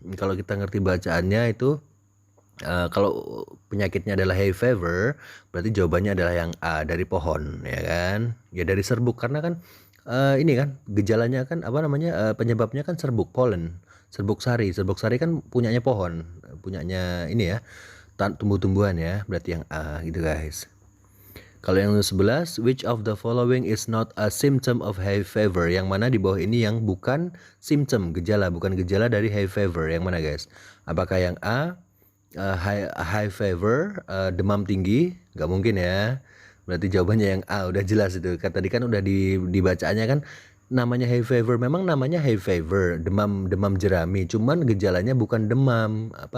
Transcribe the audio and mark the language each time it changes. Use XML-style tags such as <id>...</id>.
<id>Kalau kita ngerti bacaannya itu, kalau penyakitnya adalah hay fever, berarti jawabannya adalah yang A, dari pohon ya kan. Ya dari serbuk, karena kan ini kan gejalanya kan penyebabnya kan serbuk pollen, serbuk sari kan punyanya pohon, punyanya ini ya, tumbuh-tumbuhan ya, berarti yang A gitu guys. Kalau yang 11,</id> <en>which of the following is not a symptom of hay fever?</en> <id>Yang mana di bawah ini yang bukan symptom, bukan gejala dari hay fever? Yang mana guys? Apakah yang A, high fever, demam tinggi? Nggak mungkin ya. Berarti jawabannya yang A, udah jelas itu. Tadi kan udah dibacaannya kan, Namanya hay fever, memang namanya hay fever, demam jerami, cuman gejalanya bukan demam.</id>